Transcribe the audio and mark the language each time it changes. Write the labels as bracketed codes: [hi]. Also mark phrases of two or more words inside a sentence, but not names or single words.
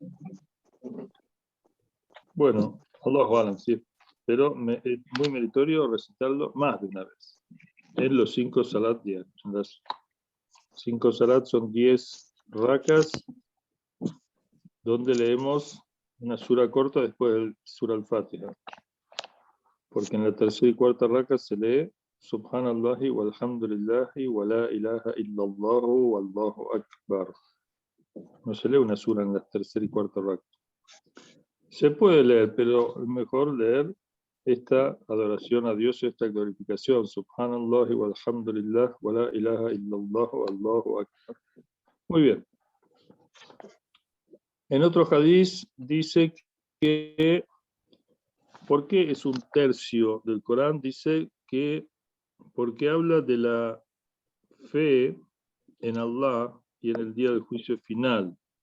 [es] Bueno, [ar] الله أعلم, [es] sí, pero es muy meritorio recitarlo más de una vez en los 5 salat diarios. Las 5 salat son 10 rakas, donde leemos una sura corta después del sura al-Fatiha. Porque en la tercera y cuarta raka se lee [ar] سبحان الله والحمد لله ولا إله إلا الله والله أكبر. [es] No se lee una sura en la tercera y cuarta raka. Se puede leer, pero es mejor leer esta adoración a Dios, esta glorificación. [ar] سبحان الله والحمد لله ولا إله إلا الله والله أكبر. [es] Muy bien. En otro hadith dice que, ¿por qué es un tercio del Corán? Dice que porque habla de la fe en Allah y en el día del juicio final.